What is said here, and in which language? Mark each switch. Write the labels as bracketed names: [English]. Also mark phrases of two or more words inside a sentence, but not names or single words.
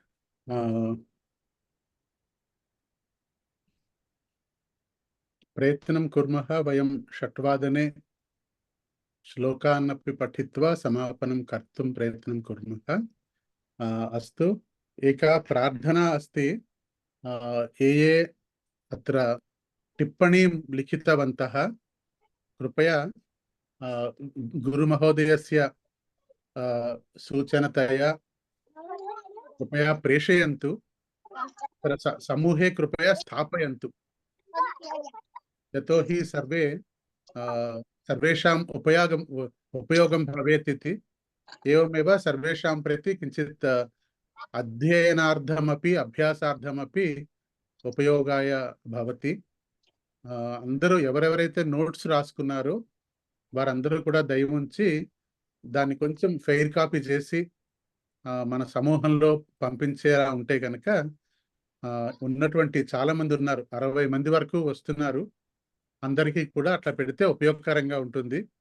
[Sanskrit] ప్రయత్నం కుర్మః వయం షట్వాదనే శ్లోకాన్నపి పఠిత్వా సమాపనం కర్తుం ప్రయత్నం కుర్మః. అస్తు. ఏకా ప్రార్థనా అస్తి. ये अत्र टिप्पणीं लिखितवन्तः कृपया गुरुमहोदयस्य सूचनतया कृपया प्रेषयन्तु. समूहे कृपया स्थापयन्तु. यतोहि सर्वे सर्वेषाम् उपयोगं भवेत् इति. एवमेव सर्वेषां प्रति किञ्चित् అధ్యయనార్థమపి అభ్యాసార్థమపి ఉపయోగాయ భవతి. [Telugu] అందరూ ఎవరెవరైతే నోట్స్ రాసుకున్నారో వారందరూ కూడా దయ ఉంచి దాన్ని కొంచెం [English] fair copy [Telugu] చేసి మన సమూహంలో పంపించేలా ఉంటే కనుక, ఉన్నటువంటి చాలా మంది ఉన్నారు, 60 మంది వరకు వస్తున్నారు, అందరికీ కూడా అట్లా పెడితే ఉపయోగకరంగా ఉంటుంది.